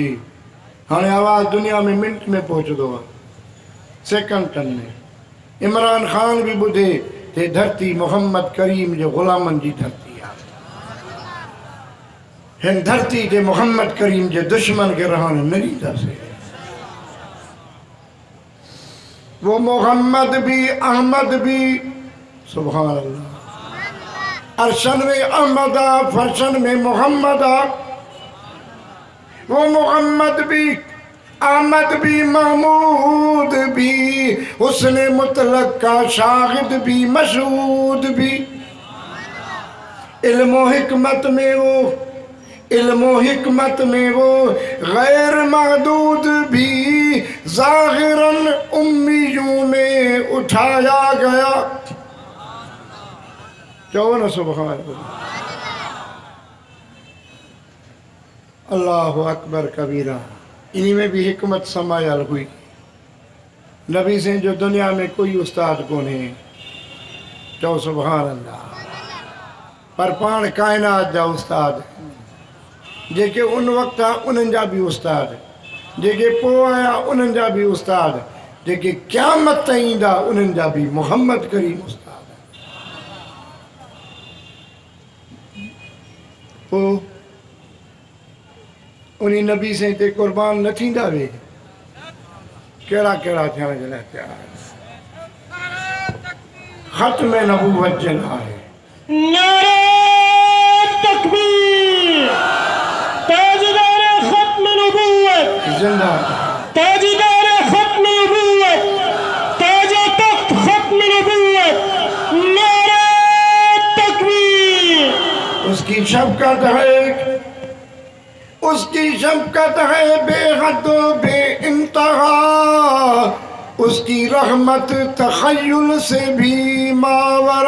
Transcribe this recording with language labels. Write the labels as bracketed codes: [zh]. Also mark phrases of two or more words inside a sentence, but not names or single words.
[sd] हाणे आवाज़ दुनिया में मिंट में पहुचंदो आहे, सेकंडनि में। इमरान ख़ान भी ॿुधे ते धरती मोहम्मद करीम जे ग़ुलामनि जी धरती आहे। हिन धरती ते मोहम्मद करीम जे दुश्मन खे रहण न ॾींदासीं। [ur] وہ محمد بھی احمد بھی, [ar] سبحان الله. [sd] अरशन में अहमद आ, फरशन में मोहम्मद आ। [ur] وہ محمد بھی احمد بھی محمود بھی، اس نے مطلق کا شاہد بھی مشہود بھی. علم و حکمت میں وہ، علم و حکمت میں وہ غیر محدود بھی، ظاہراً امیوں میں اٹھایا گیا. [sd] चलो न [ar] سبحان الله أكبر كبيرا. [ur] انہیں میں بھی حکمت سمایل ہوئی. [sd] नबी से जो दुनिया में कोई उस्ताद कोन्हे, चओ [ar] سبحان الله. [sd] पर पाण कायनात जा उस्ताद जेके उन वक्त उन्हनि जा भी उस्ताद, जेके पोइ आया उन्हनि जा भी उस्ताद, जेके क़यामत ताईं ईंदा उन्हनि जा भी मोहम्मद करीम उस्ताद। पोइ उन्हीं नबी से ते कुर्बान न थींदा वे? कहिड़ा कहिड़ा थियण जे लाइ तयार। ख़त्म नबूवत जे लाइ [ur] نعرۂ تکبیر، تاجدار ختم نبوت زندہ, تاجدار ختم نبوت، تاجا تخت ختم نبوت. نعرۂ تکبیر. اس کی شفقت ہے، اس کی شفقت ہے بے حد بے انتہا، اس کی رحمت تخیل سے بھی ماورا.